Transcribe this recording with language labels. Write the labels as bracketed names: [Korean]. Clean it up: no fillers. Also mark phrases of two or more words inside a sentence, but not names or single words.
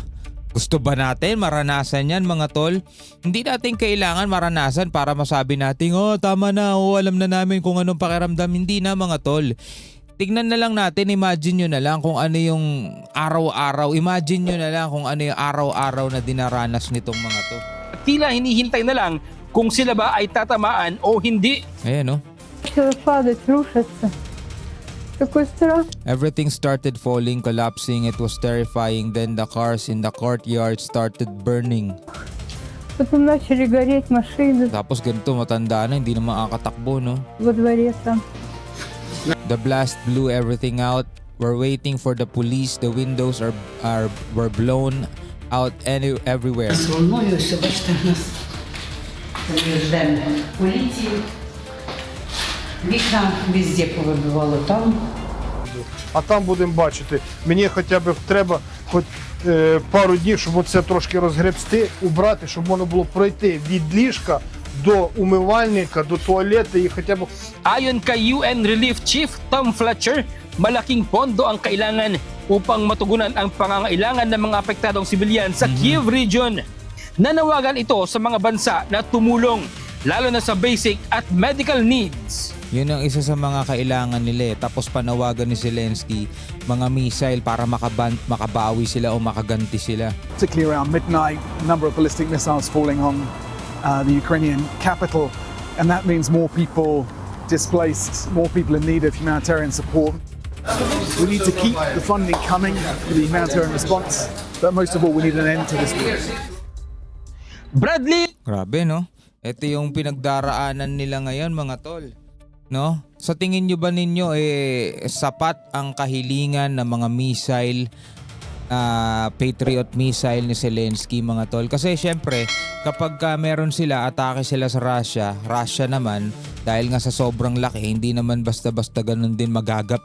[Filipino] Gusto ba natin maranasan yan mga tol? Hindi natin kailangan maranasan para masabi natin, tama na, alam na namin kung anong pakiramdam. Hindi na mga tol. Tignan na lang natin, imagine nyo na lang kung ano yung araw-araw. Imagine nyo na lang kung ano yung araw-araw na dinaranas nitong mga to. tila hinihintay na lang kung sila ba ay tatamaan o hindi. Ayan, no? [Russian] Падать, рушится. Такой страх. [English] Everything started falling, collapsing. It was terrifying. Then the cars in the courtyard started burning. [Russian] Потом начали гореть машины [Filipino] Tapos ganito, matanda na, hindi na makakatakbo, no? [Russian] во дворе там. [English] The blast blew everything out. We're waiting for the police. The windows were blown out everywhere. [Ukrainian] Волною все, бачите, нас ждемо поліцію. Вікна везде повибивало там. А там будемо бачити. Мені хоча б треба хоч пару днів, щоб оце трошки розгребсти, убрати, щоб можна було пройти від ліжка до умивальника, до туалету і хоча б... [Filipino] Ayon kay UN Relief Chief Tom Fletcher, malaking pondo ang kailangan upang matugunan ang pangangailangan ng mga apektadong sibilyan sa Kiev region. Nanawagan ito sa mga bansa na tumulong, lalo na sa basic at [English] medical needs. [Filipino] Yun ang isa sa mga kailangan nila eh. Tapos panawagan ni Zelensky, mga missile para makabawi sila o makaganti sila. [English] Particularly around midnight, a number of ballistic missiles falling on the Ukrainian capital, and that means more people displaced, more people in need of humanitarian support. We need to keep the funding coming for the humanitarian response, but most of all, we need an end to this war. Bradley, [Filipino] Grabe no? Ito yung pinagdaraanan nila ngayon mga tol. No? Sa tingin nyo ba ninyo sapat ang kahilingan ng mga missile, Patriot missile ni Zelensky mga tol? Kasi syempre kapag meron sila, atake sila sa Russia naman dahil nga sa sobrang laki, hindi naman basta-basta ganun din magagapi.